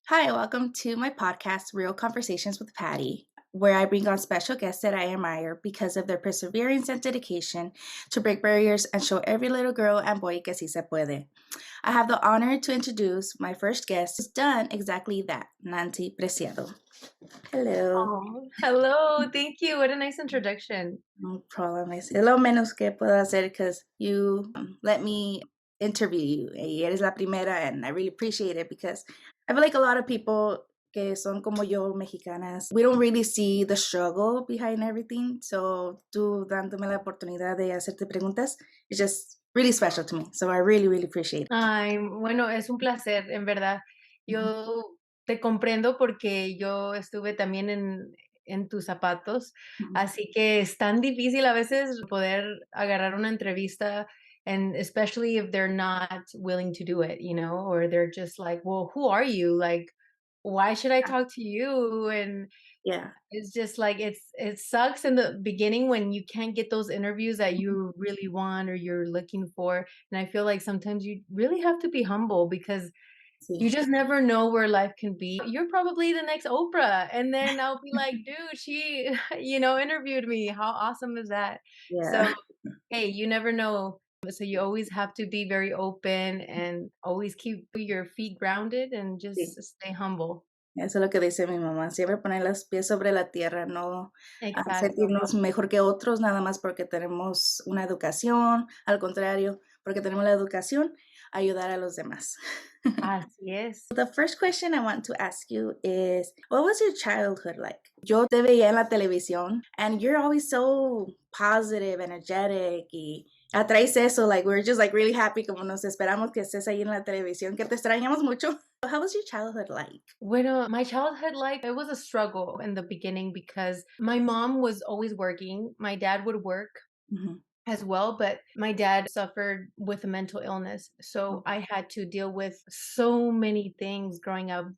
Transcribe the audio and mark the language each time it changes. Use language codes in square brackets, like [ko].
[en] Hi, welcome to my podcast, Real Conversations with Patty, where I bring on special guests that I admire because of their perseverance and dedication to break barriers and show every little girl and boy [es] que si se puede. [en] I have the honor to introduce my first guest who's done exactly that, Nancy Preciado. Hello. Oh, hello. Thank you. What a nice introduction. No problem. [es] Es lo menos que puedo hacer [en] because you let me interview you. [es] Y eres la primera, [en] and I really appreciate it because I feel like a lot of people [es] que son como yo, mexicanas, [en] we don't really see the struggle behind everything. So, [es] tú dándome la oportunidad de hacerte preguntas, [en] it's just really special to me. So, I really, really appreciate it. [es] Ay, bueno, es un placer, en verdad. Mhm. Yo te comprendo porque yo estuve también en tus zapatos, Mhm. así que es tan difícil a veces poder agarrar una entrevista, [en] and especially if they're not willing to do it, or they're just like, well, who are you? Like, why should I talk to you? And Yeah. it's just like it sucks in the beginning when you can't get those interviews that Mhm. you really want or you're looking for, and I feel like sometimes you really have to be humble because [es] Sí. [en] you just never know where life can be. You're probably the next Oprah, and then I'll be like, "Dude, she, interviewed me. How awesome is that?" So, Yeah. hey, you never know. So you always have to be very open and always keep your feet grounded and just [es] Sí. [en] stay humble. [es] Eso es lo que dice mi mamá, siempre poner los pies sobre la tierra, no Exacto. sentirnos mejor que otros nada más porque tenemos una educación, al contrario, porque tenemos la educación, ayudar a los demás. Así es. [en] The first question I want to ask you is, what was your childhood like? [es] Yo te veía en la televisión [en] and you're always so positive, energetic [es] y atraes eso, [en] like we're just like really happy [es] como nos esperamos que estés ahí en la televisión, que te extrañamos mucho. [en] How was your childhood like? [es] Bueno, [en] my childhood life, it was a struggle in the beginning because my mom was always working. My dad would work Mhm. as well, but my dad suffered with a mental illness. So Oh, I had to deal with so many things growing up.